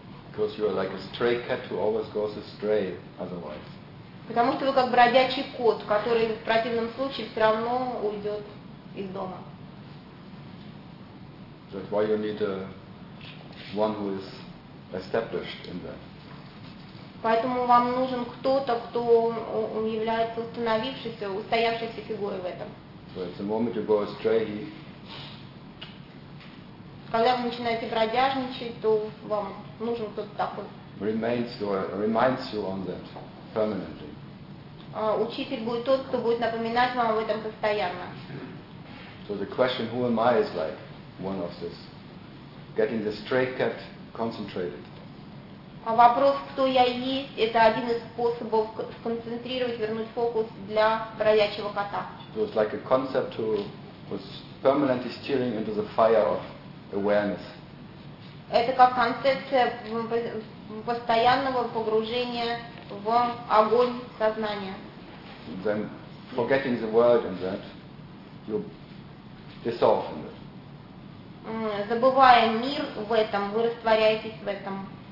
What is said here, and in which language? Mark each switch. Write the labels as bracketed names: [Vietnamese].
[English] Because you are like a stray cat who always goes astray otherwise. [Russian] Потому что вы как бродячий кот, который в противном случае все равно уйдет. Из дома. [English] That why you need one who is established in that. [Russian] Поэтому вам нужен кто-то, кто является установившейся, устоявшейся фигурой в этом. [English] So it's the moment you go astray. [Russian] Когда вы начинаете бродяжничать, то вам нужен кто-то такой. [English] Remains or reminds you on that permanently. [Russian] Учитель будет тот, кто будет напоминать вам об этом постоянно. [English] So the question, who am I, is like one of this, getting the stray cat concentrated. [Russian] А вопрос, кто я есть, это один из способов сконцентрировать, вернуть фокус для бродячего кота. [English] So it's like a concept who was permanently steering into the fire of awareness. [Russian] Это как концепция постоянного погружения в огонь сознания. [English] Then forgetting the world and that, you. Dissolve in it. [Russian] Забывая мир в этом, вы растворяетесь в этом.